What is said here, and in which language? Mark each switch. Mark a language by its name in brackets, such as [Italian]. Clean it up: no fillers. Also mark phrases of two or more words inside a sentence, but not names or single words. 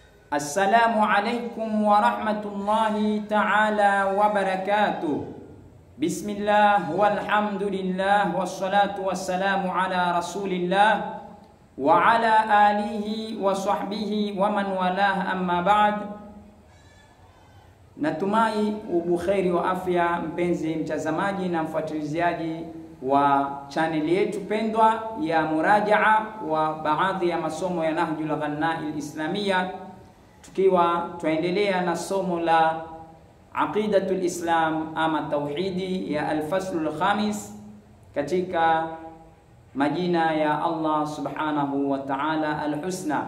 [Arabic] السلام عليكم ورحمة الله تعالى وبركاته. بسم الله والحمد لله والصلاة والسلام على رسول الله وعلى آله وصحبه ومن والاه أما بعد. [Swahili] Natumai ubukheri wa afya, mpenzi mtazamaji na mfuatiliaji wa channel yetu pendwa ya murajaa wa baadhi ya masomo ya Nahjul Ghanai Islamia, tukiwa tuendelea na somo la Aqidatul Islam ama tauhidi ya [Arabic] الفصل الخامس [Swahili] katika majina ya Allah [Arabic] سبحانه وتعالى [Swahili] al-husna.